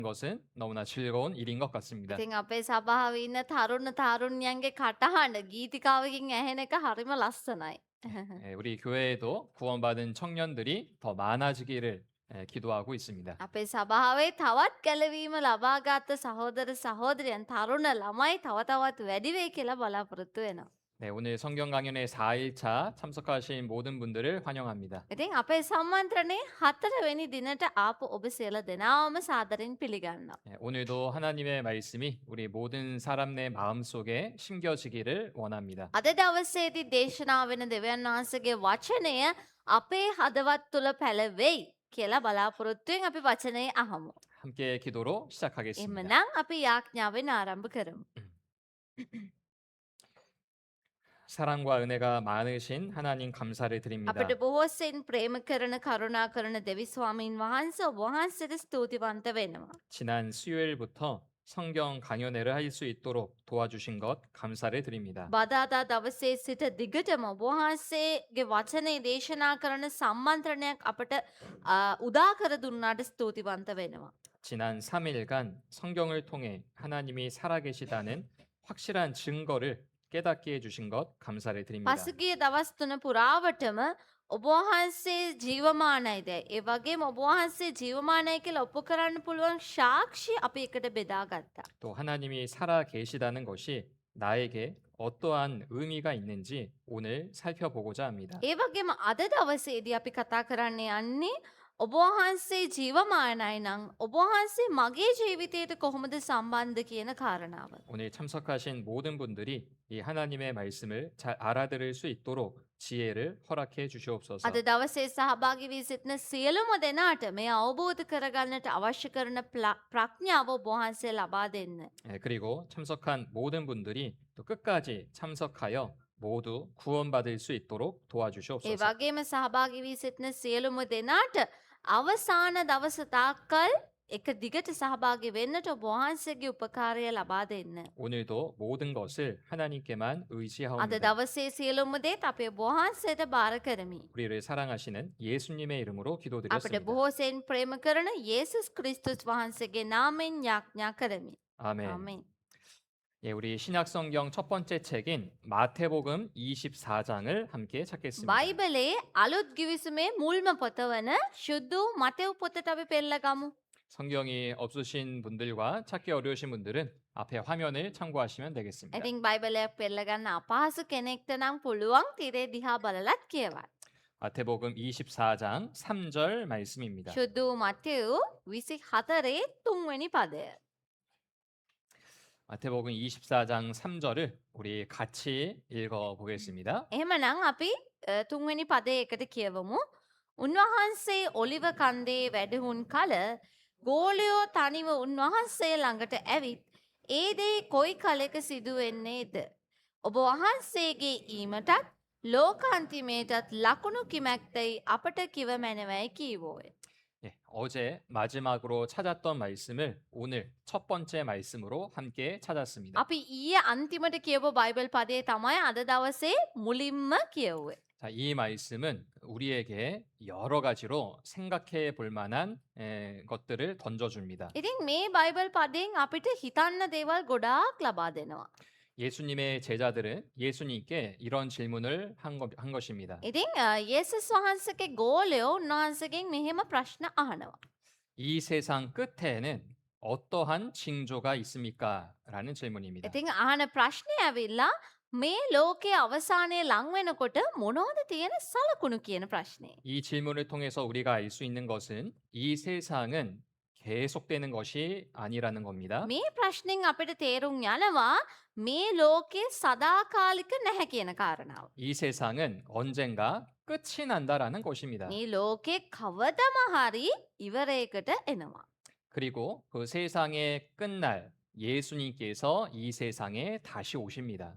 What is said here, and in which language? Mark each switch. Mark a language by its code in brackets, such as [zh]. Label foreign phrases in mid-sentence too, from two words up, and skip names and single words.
[ko] 것은 너무나 즐거운 일인 것 같습니다. [si] ඉතින් අපේ සභාවේ ඉන්න තරුණ තාරුණ්‍යයන්ගේ කටහඬ ගීතිකාවකින් ඇහෙන එක හරිම ලස්සනයි. [ko] 우리 교회에도 구원받은 청년들이 더 많아지기를 기도하고 있습니다. [si] අපේ සභාවේ තවත් ගැලවීම ලබාගත්ත සහෝදර සහෝදරයන් තරුණ ළමයි තව තවත් වැඩි වෙයි කියලා බලාපොරොත්තු වෙනවා. [ko] 네, 오늘 성경 강연회 4일차 참석하신 모든 분들을 환영합니다. [si] ඉතින් අපේ සම්මන්ත්‍රණේ 4වෙනි දිනට ආපු ඔබ සියලු දෙනාම සාදරයෙන් පිළිගන්නවා. [ko] 오늘도 하나님의 말씀이 우리 모든 사람 내 마음속에 심겨지기를 원합니다. [si] අද දවසේදී දේශනාව වෙන දෙවියන් වහන්සේගේ වචනය අපේ හදවත් තුල පැලවෙයි කියලා බලාපොරොත්තුෙන් අපි වචනය අහමු. [ko] 함께 기도로 시작하겠습니다. [si] එhmenan අපි යාඥාවෙන් ආරම්භ කරමු. [ko] 사랑과 은혜가 많으신 하나님 감사를 드립니다. [si] අපිට බොහෝසෙන් ප්‍රේම කරන කරුණා කරන දෙවි ස්වාමීන් වහන්සේ ඔබ වහන්සේට ස්තුතිවන්ත වෙනවා. [ko] 지난 수요일부터 성경 강연회를 할 수 있도록 도와주신 것 감사를 드립니다. [si] බදාදා දවසේ සිට දිගටම ඔබ වහන්සේගේ වචනේ දේශනා කරන සම්මන්ත්‍රණයක් අපට උදා කර දුන්නාට ස්තුතිවන්ත වෙනවා. [ko] 지난 3일간 성경을 통해 하나님이 살아계시다는 확실한 증거를 깨닫게 해주신 것 감사를 드립니다. [si] පසුගිය දවස් 3 පුරාවටම ඔබ වහන්සේ ජීවමානයිද ඒ වගේම ඔබ වහන්සේ ජීවමානයි කියලා ඔප්පු කරන්න පුළුවන් සාක්ෂි අපි එකට බෙදාගත්තා. [ko] 또 하나님이 살아계시다는 것이 나에게 어떠한 의미가 있는지 오늘 살펴보고자 합니다. [si] ඒ වගේම අද දවසේදී අපි කතා කරන්න යන්නේ ඔබ වහන්සේ ජීවමානයි නම් ඔබ වහන්සේ මගේ ජීවිතයට කොහොමද සම්බන්ධ කියන කාරණාව. [ko] 오늘 참석하신 모든 분들이 이 하나님의 말씀을 잘 알아들을 수 있도록 지혜를 허락해 주시옵소서. [si] අද දවසේ සහභාගී වී සිටින සියලුම දෙනාට මේ අවබෝධ කරගන්නට අවශ්‍ය කරන ප්‍රඥාව ඔබ වහන්සේ ලබා දෙන්න. [ko] 그리고 참석한 모든 분들이 또 끝까지 참석하여 모두 구원받을 수 있도록 [si] ඒ [ko] 도와주시옵소서. [si] වගේම සහභාගී වී සිටින සියලුම දෙනාට අවසාන දවස තාක්කල් එක දිගට සහභාගී වෙන්නට ඔබ වහන්සේගේ උපකාරය ලබා දෙන්න. [ko] 오늘도 모든 것을 하나님께만 [si] අද [ko] 의지하옵니다. [si] දවසේ සියලුම දේත් අපේ ඔබ වහන්සේට බාර කරමි. [ko] 우리를 사랑하시는 예수님의 이름으로 [si] අපට [ko] 기도드렸습니다. [si] බොහෝසෙන් ප්‍රේම කරන යේසුස් ක්‍රිස්තුස් වහන්සේගේ නාමයෙන් යාඥා කරමි. [ko] 아멘. [si] ආමේන්. [ko] 예, 우리 신약 성경 첫 번째 책인 마태복음 24장을 함께 찾겠습니다. [si] බයිබලයේ අලුත් ගිවිසුමේ මුල්ම පොත වන ශුද්ධ වූ මතෙව් පොතට අපි පෙරලගමු. [ko] 성경이 없으신 분들과 찾기 어려우신 분들은 앞에 화면을 참고하시면 되겠습니다. [si] ඉතින් බයිබලයක් පෙරලගන්න අපහසු කෙනෙක්ට නම් පුළුවන් තිරේ දිහා බලලත් කියවන්න. [ko] 마태복음 24장 3절 말씀입니다. [si] ශුද්ධ වූ මතෙව් 24 3වෙනි පදය. [ko] 마태복음 24장 3절을 우리 같이 읽어 보겠습니다. [si] එහෙමනම් අපි 3වෙනි පදේ එකට කියවමු. උන්වහන්සේ ඔලිව කන්දේ වැඩහුන් කල ගෝලයෝ තනිව උන්වහන්සේ ළඟට ඇවිත් ඒ දේ කොයි කලෙක සිදු වෙන්නේද? ඔබ වහන්සේගේ ඊමටත් ලෝකාන්තිමේටත් ලකුණු කිමැක්තයි අපට කිව මැනවයි කීවෝය. [ko] 예, 어제 마지막으로 찾았던 말씀을 오늘 첫 번째 말씀으로 함께 찾았습니다. [si] අපි ඊයේ අන්තිමට කියව බයිබල් පදේ තමයි අද දවසේ මුලින්ම කියවුවේ. [ko] 자, 이 말씀은 우리에게 여러 가지로 생각해 볼 만한 것들을 던져줍니다. [si] ඉතින් මේ බයිබල් පදයෙන් අපිට හිතන්න දේවල් ගොඩාක් ලබා දෙනවා. [ko] 예수님의 제자들은 예수님께 이런 질문을 한 것입니다. [si] ඉතින් යේසුස් වහන්සේගේ ගෝලයෝ උන්වහන්සේගෙන් මෙහෙම ප්‍රශ්න අහනවා. [ko] 이 세상 끝에는 어떠한 징조가 있습니까? 라는 질문입니다. [si] ඉතින් අහන ප්‍රශ්නේ ඇවිල්ලා මේ ලෝකයේ අවසානයේ ලං වෙනකොට මොනවද තියෙන සලකුණු කියන ප්‍රශ්නේ. [ko] 이 질문을 통해서 우리가 알 수 있는 것은 이 세상은 계속되는 것이 아니라는 겁니다. [si] මේ ප්‍රශ්نين අපිට තේරුම් යනවා මේ ලෝකයේ සදාකාලික නැහැ කියන කාරණාව. [ko] 이 세상은 언젠가 끝이 난다라는 것입니다. [si] මේ ලෝකේ කවදම හරි ඉවරයකට එනවා. [ko] 그리고 그 세상의 끝날 예수님께서 이 세상에 다시 오십니다.